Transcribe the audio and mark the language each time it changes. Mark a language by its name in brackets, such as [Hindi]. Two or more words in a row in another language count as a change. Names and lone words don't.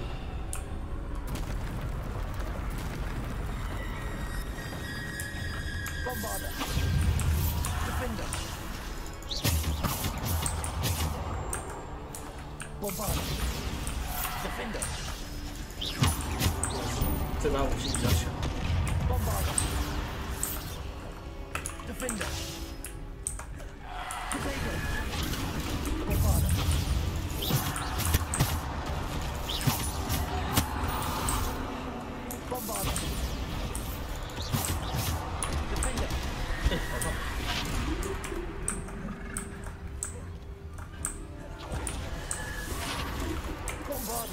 [English] Bombarda. Defender. Bombarda. Defender. [Chinese] 这把武器比较强。 [English] Bombarda. Defender. Potato. Bombarda. Bombarda. Defender. Bombarda.